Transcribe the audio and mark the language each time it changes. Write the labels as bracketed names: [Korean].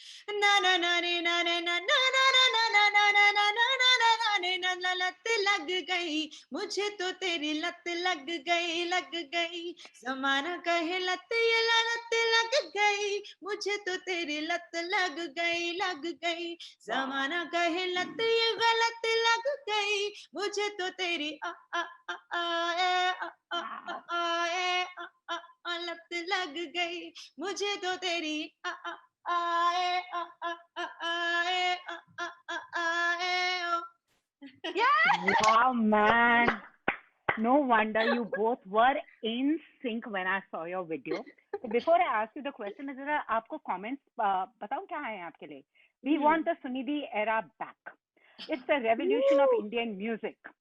[Hindi] ना ना ना रे ना रे ना ना ना ना ना ना ना ना ना ना ना ना रे ना ना लत लग गई, मुझे तो तेरी लत लग गई, लग गई. ज़माना कहे लत ये लत लग गई, मुझे तो तेरी लत लग गई, लग गई. ज़माना कहे लत ये गलत लग गई, मुझे तो तेरी आ आ आ आ ए आ आ आ ए आ लत लग गई, मुझे तो तेरी आ आ आए आ आ आ आए आ आ आ आए ओ. [English] Wow, man. No wonder you both were in sync when I saw your video. So before I ask you the question, [Hindi] मैं जरा आपको comments बताऊं क्या है आपके लिए? [English] We want the Sunidhi era back. It's the revolution of Indian music.